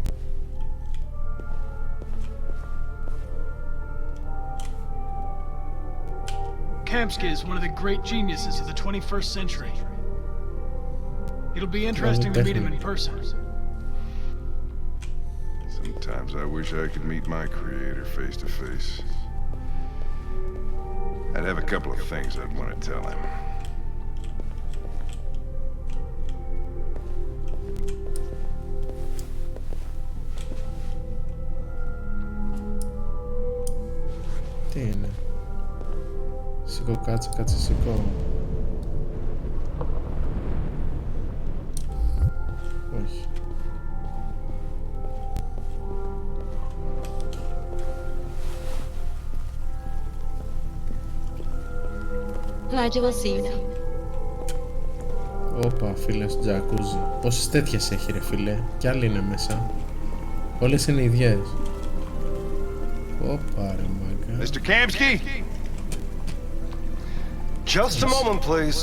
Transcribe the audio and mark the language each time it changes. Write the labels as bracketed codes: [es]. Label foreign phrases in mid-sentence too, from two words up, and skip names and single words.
[en] Kamsky is one of the great geniuses of the 21st century. It'll be interesting to meet him in person. Sometimes I wish I could meet my creator face to face. I'd have a couple of things I'd want to tell him. [el] Τι είναι? Σηκώ, κάτσε, σηκώ. Όχι. [en] Elijah will see you now. [el] Όπα, φίλε στο τζακούζι. Πόσες τέτοιες έχει, ρε φίλε? Κι άλλοι είναι μέσα. Όλες είναι ίδιες. Όπα, ρε μάγκα. [en] Mr. Kamsky! Just a moment, please.